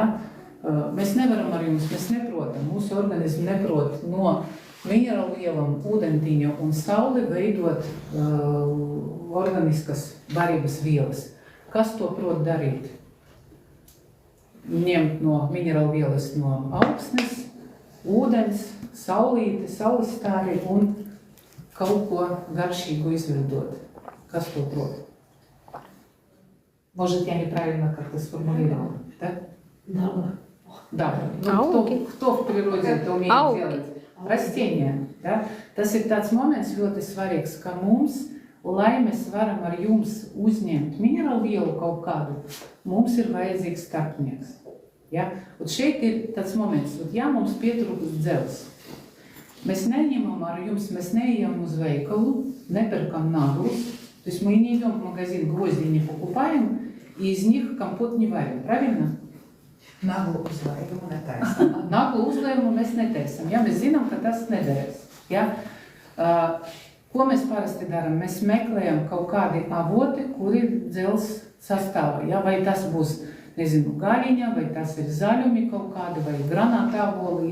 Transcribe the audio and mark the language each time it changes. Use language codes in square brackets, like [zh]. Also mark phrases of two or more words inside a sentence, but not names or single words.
[lv] Mēs nevaram ar jums, mēs neprotam, mūsu organismu neprot no minerālvielām, ūdentiņa un sauli veidot organiskas barības vielas. Kas to prot darīt? Ņemt no minerālvielas no augsnes, ūdens, saulīte, saulestāri un kaut ko garšīgu izveidot. Kas to prot? [ru] Может, я неправильно как-то сформулировала, да? Да. Ну, кто в природе это умеет делать? [lv] Rastēņiem. Ja? Tas ir tāds moments ļoti svarīgs, ka mums, lai mēs varam ar jums uzņemt minerālvielu kaut kādu, mums ir vajadzīgs starpnieks. Ja? Un šeit ir tāds moments, ja mums pietrūkst dzels. Mēs neņemam ar jums, mēs neejam uz veikalu, nepērkam [ru] наглус, то есть мы не идем в магазин, гвозди не покупаем, и из них компот не варим, правильно? [lv] Naglu uzlējumu netaisam. Naglu uzlējumu mēs netaisam, ja mēs zinām, ka tas nederēs. Ja? Ko mēs parasti darām? Mēs meklējam kaut kādi avoti, kuri dzels sastāvā. Ja? Vai tas būs, nezinu, gaļiņa, vai tas ir zaļumi kaut kādi, vai granātāvoli.